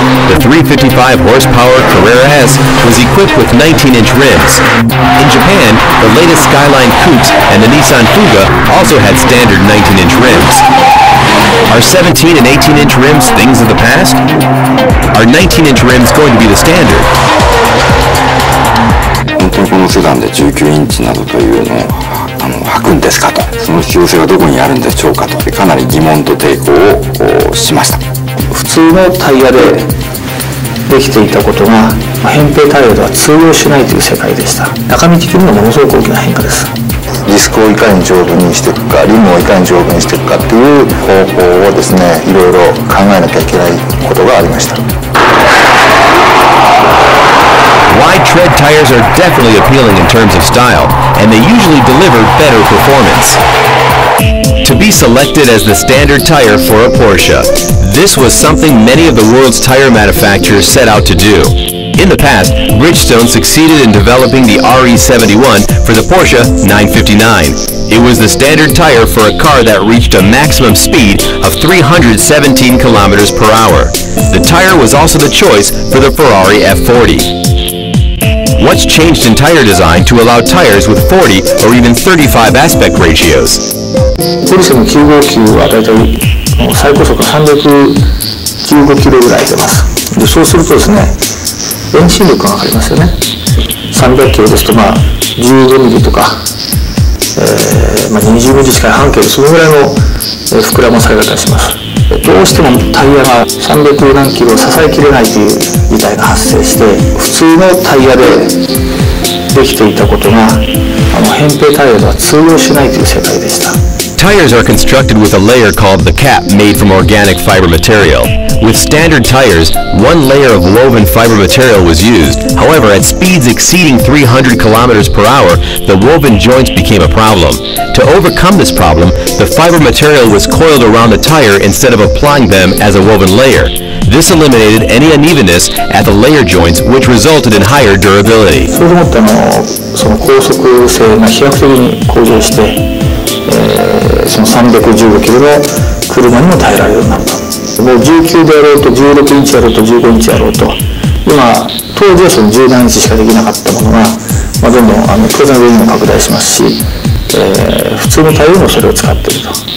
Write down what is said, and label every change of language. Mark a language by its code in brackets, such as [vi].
[en] The 355 horsepower Carrera S was equipped with 19-inch rims. In Japan, the latest Skyline coupes and the Nissan Fuga also had standard 19-inch rims. Are 17 and 18-inch rims things of the past? Are 19-inch rims going to be the standard? [ja] 本当にこのセダンで19インチなどというのを履くんですかと、その必要性はどこにあるんでしょうかと、かなり疑問と抵抗をしました。普通のタイヤでできていたことが扁平タイヤでは通用しないという世界でした。中身的にはものすごく大きな変化です。ディスクをいかに丈夫にしていくか、リムをいかに丈夫にしていくかっていう方法をですね、いろいろ考えなきゃいけないことがありました。 [en] Wide tread tires are definitely appealing in terms of style, and they usually deliver better performance. To be selected as the standard tire for a Porsche, this was something many of the world's tire manufacturers set out to do. In the past, Bridgestone succeeded in developing the RE71 for the Porsche 959. It was the standard tire for a car that reached a maximum speed of 317 kilometers per hour. The tire was also the choice for the Ferrari F40. What's changed in tire design to allow tires with 40 or even 35 aspect ratios? [ja] ポルシェの959はだいたい最高速が315キロぐらい出ます。でそうするとですね、遠心力が上がりますよね。300キロですと15ミリとか、20ミリ近い半径でそのぐらいの膨らまされ方をします。どうしてもタイヤが300何キロを支えきれないという事態が発生して、普通のタイヤでできていたことが扁平タイヤでは通用しないという世界でした。 [en] Tires are constructed with a layer called the cap made from organic fiber material. With standard tires, one layer of woven fiber material was used. However, at speeds exceeding 300 kilometers per hour, the woven joints became a problem. To overcome this problem, the fiber material was coiled around the tire instead of applying them as a woven layer. This eliminated any unevenness at the layer joints, which resulted in higher durability. [ja] それでもってその高速性が飛躍的に向上して、その315キロの車にも耐えられるようになった。もう19であろうと16インチあろうと15インチあろうと、今当時はその17インチしかできなかったものが、どんどん当然上にも拡大しますし、普通のタイヤもそれを使っていると。